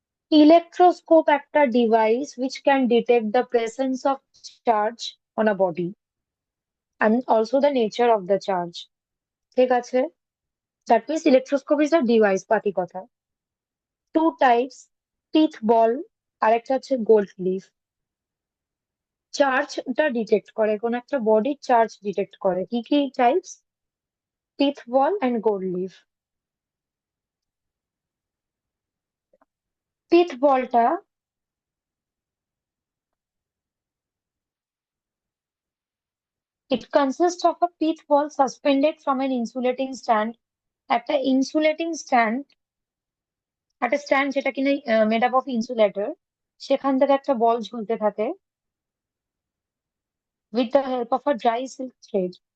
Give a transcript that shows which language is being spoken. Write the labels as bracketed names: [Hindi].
[English] Electroscope একটা device which can detect the presence of charge on a body and also the nature of the charge. ঠিক আছে? That means electroscope is a device, পাতি কথা। [Bangla] Two types, পিথ বল, আরেকটা হচ্ছে gold leaf. চার্জটা detect করে, কোন একটা বডির চার্জ ডিটেক্ট করে। কি কি types? পিথ ball and gold leaf. [English] Pith বলটা it consists of a pith ball suspended from an insulating stand. [Bangla] একটা ইনসুলেটিং স্ট্যান্ড, একটা স্ট্যান্ড যেটা কিনা মেড আপ অফ ইনসুলেটর, সেখান থেকে একটা বল ঝুলতে থাকে with the help of a dry silk thread.